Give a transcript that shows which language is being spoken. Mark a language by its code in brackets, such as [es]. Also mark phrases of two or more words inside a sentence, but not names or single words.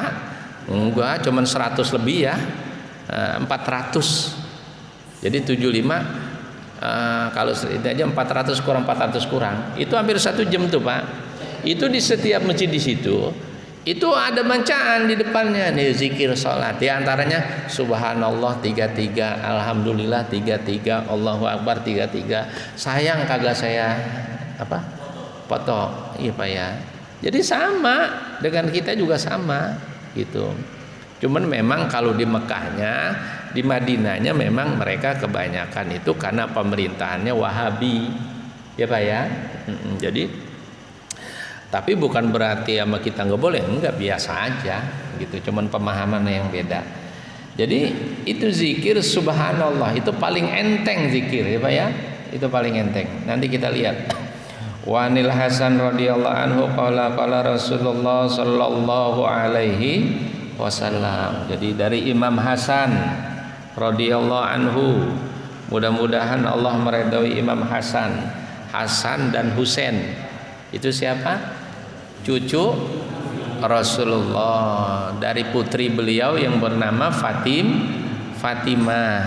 [id] Enggak, cuman 100 lebih ya. 400. Jadi 75 kalau ini aja 400 kurang 400 kurang. Itu hampir 1 jam tuh Pak. Itu di setiap masjid di situ itu ada bacaan di depannya nih zikir salat. Di antaranya subhanallah 33, alhamdulillah 33, [ar] الله أكبر [id] 33. Sayang kagak saya foto. Iya Pak ya. Jadi sama dengan kita juga sama gitu. Cuman memang kalau di Mekahnya, di Madinahnya memang mereka kebanyakan itu karena pemerintahannya Wahabi. Ya Pak ya. Jadi tapi bukan berarti sama kita nggak boleh, enggak, biasa aja gitu. Cuman pemahaman yang beda. Jadi itu zikir subhanallah, itu paling enteng zikir ya Pak ya. Itu paling enteng. Nanti kita lihat. [ar] وعن الحسن رضي الله عنه قال قال رسول الله صلى الله عليه وسلم. [id] Jadi dari Imam Hasan [ar] رضي الله عنه, [id] mudah-mudahan Allah meridhai Imam Hasan. Hasan dan Husain itu siapa? Cucu Rasulullah, dari putri beliau yang bernama Fatimah.